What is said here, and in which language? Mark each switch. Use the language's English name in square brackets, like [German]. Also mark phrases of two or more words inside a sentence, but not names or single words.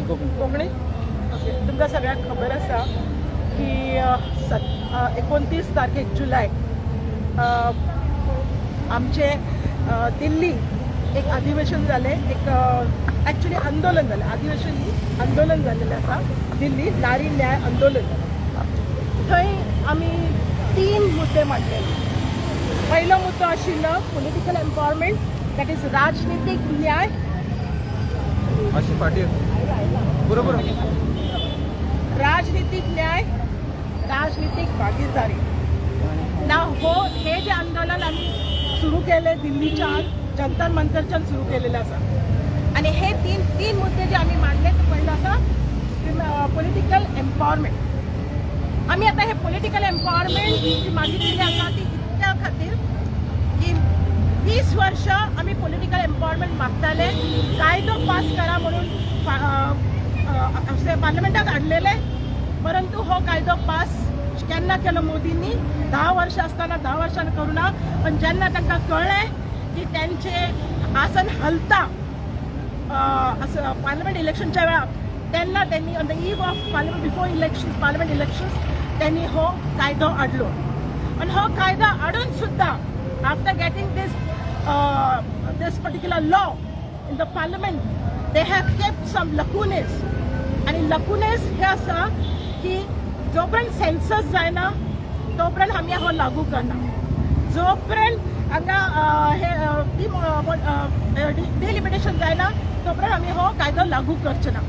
[Konkani] तुमकां सगळ्यांक खबर आसा की 29 तारखेक जुलय आमचे दिल्ली एक अधिवेशन जालें, एक ॲक्च्युली आंदोलन जालें, अधिवेशन न्ही आंदोलन जाल्लेलें आसा दिल्ली नारी न्याय आंदोलन. थंय आमी 3 मुद्दे मांडलेले. पहिलो मुद्दो आशिल्लो [English] political empowerment, that is [Konkani] राजनीतिक न्याय. बरोबर. राजनीतिक न्याय, राजनीतिक भागीदारी. हे जे आंदोलन आम्ही सुरू केले दिल्लीच्या जंतर मंतरच्यान सुरू केलेलं आसा आणि हे तीन मुद्दे जे आम्ही मांडले ते पहिलं आसा [English] political empowerment. [Konkani] आम्ही आता हे [English] political empowerment [Konkani] जी मागितलेली आसा ती इतक्या खातीर की 20 वर्ष आम्ही [English] political empowerment [Konkani] मागताले, कायदो पास करा म्हणून पार्लमेंटात हाडलेले, परंतु हो कायदो पास केन्ना केलो मोदींनी. 10 वर्ष असताना 10 वर्षांनी करूना, पण जेन्ना तांकां कळ्ळें की त्यांचे आसन हलता असं पार्लमेंट इलेक्शनच्या वेळार, तेन्ना त्यांनी [English] on the eve of parliament before election parliament elections [Konkani] त्यांनी हो कायदो हाडलो. आणि हो कायदो हाडून सुद्धा [English] after getting this particular law in the parliament they have kept some lacunae. [Konkani] आणि लकुनेस हे आसा की जोपर्यंत सेन्सस जायना तोपर्यंत आम्ही हो लागू करना, जोपर्यंत हांगा हे डिलिमिटेशन जायना तोपर्यंत आम्ही हो कायदो लागू करचे ना.